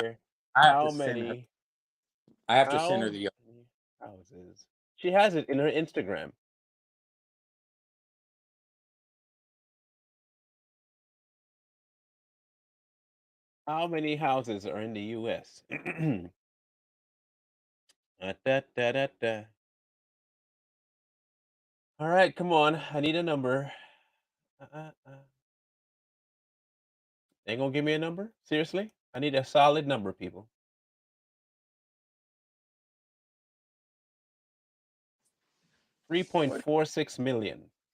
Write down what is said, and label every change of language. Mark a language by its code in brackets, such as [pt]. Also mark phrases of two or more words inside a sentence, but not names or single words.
[en] here I have how to send her. many I have to send her how the. many houses. She has it in her Instagram. How many houses are in the U.S.? Da, da, da, da. All right, come on. I need a number. Ain't gonna give me a number? Seriously? I need a solid number, people. 3.46 million.